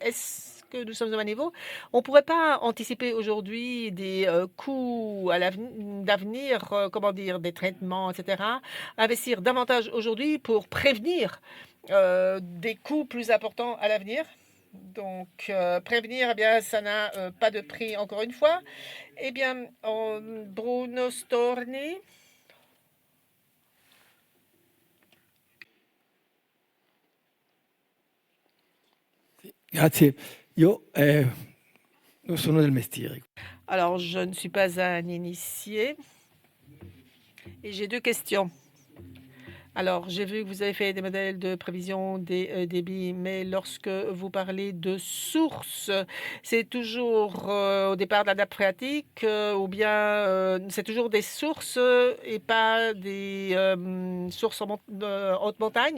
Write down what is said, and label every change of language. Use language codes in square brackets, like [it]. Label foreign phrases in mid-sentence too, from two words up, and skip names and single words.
[fr] Est-ce que nous sommes au même niveau? On ne pourrait pas anticiper aujourd'hui des coûts d'avenir, comment dire, des traitements, etc. Investir davantage aujourd'hui pour prévenir des coûts plus importants à l'avenir. Donc, prévenir, eh bien, ça n'a pas de prix, encore une fois. Eh bien, Bruno Storni. [it] Grazie. Io non sono del mestiere. [fr] Alors, je ne suis pas un initié et j'ai deux questions. Alors, j'ai vu que vous avez fait des modèles de prévision des débits, mais lorsque vous parlez de sources, c'est toujours au départ de la nappe phréatique ou bien c'est toujours des sources et pas des sources en haute montagne?